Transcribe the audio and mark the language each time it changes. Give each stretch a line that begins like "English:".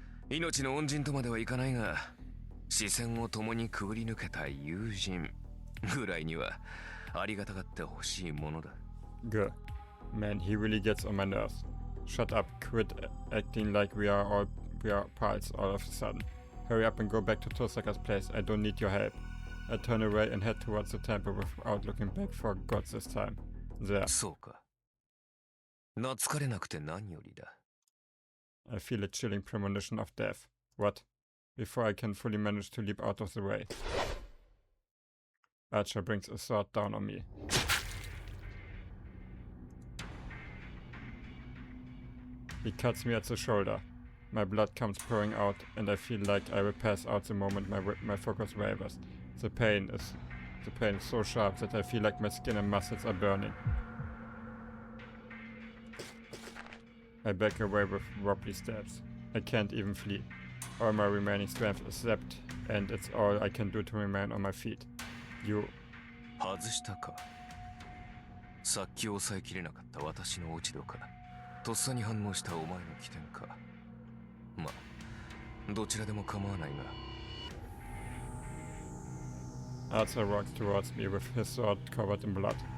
Japanese: 命の恩人とまではいかないが、視線を共にくぐり抜けた友人ぐらいにはありがたがってほしいものだ。
English: Good. Man, he really gets on my nerves. Shut up, quit acting like we are pals all of a sudden. Hurry up and go back to Tosaka's place. I don't need your help. I turn away and head towards the temple without looking back for God this time. There.
Japanese: そうか。懐かれなくて何よりだ。
English: I feel a chilling premonition of death. What? Before I can fully manage to leap out of the way. Archer brings a sword down on me. He cuts me at the shoulder. My blood comes pouring out, and I feel like I will pass out the moment my focus wavers. The pain is so sharp that I feel like my skin and muscles are burning. I back away with wobbly steps. I can't even flee. All my remaining strength is zapped, and it's all I can do to remain on my feet. You...
Japanese: 外したか。さっき抑えきれなかった私の落ち度か。とっさに反応したお前の起点か。まあ、どちらでも構わないが。
English: Arthur walks towards me with his sword covered in blood.